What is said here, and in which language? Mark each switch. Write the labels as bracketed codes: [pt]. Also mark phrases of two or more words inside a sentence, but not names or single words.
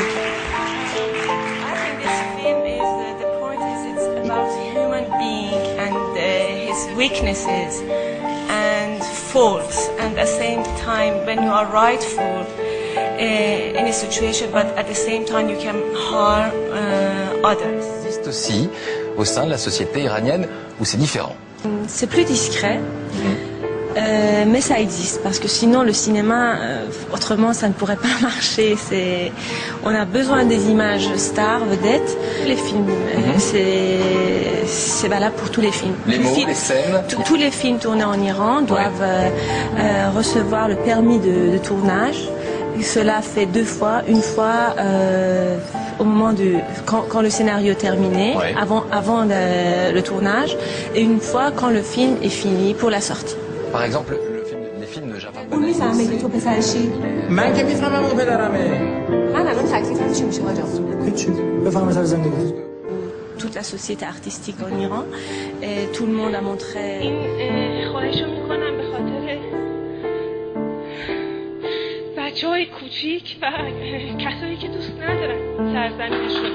[en] I think this film is, the point is it's about human being and his weaknesses and faults, and at the same time when you are rightful in a situation, but at the same time you can harm others. [fr] Il existe aussi au sein de la société iranienne où c'est différent. C'est plus discret, mais ça existe parce que sinon le cinéma, autrement ça ne pourrait pas marcher. On a besoin des images stars, vedettes. Les films, c'est valable pour tous les films. Les mots, les scènes. Tous les films tournés en Iran doivent recevoir le permis de tournage. Et cela fait 2 fois, une fois au moment quand le scénario est terminé, avant le tournage, et une fois quand le film est fini pour la sortie. Par exemple, les films de Jafar [fa] اون میفهمه که تو پسرشی؟ من که میفهمم اون پدرمه. من الان تکلیفم چی میشه حاج آقا؟ هیچی. بفهمه سر زندگی. [fr] Toute la société artistique en Iran, et tout le monde a montré. [fa] این خواهش رو میکنم به خاطر بچه‌های کوچیک و کسایی که دوست ندارن سرزمین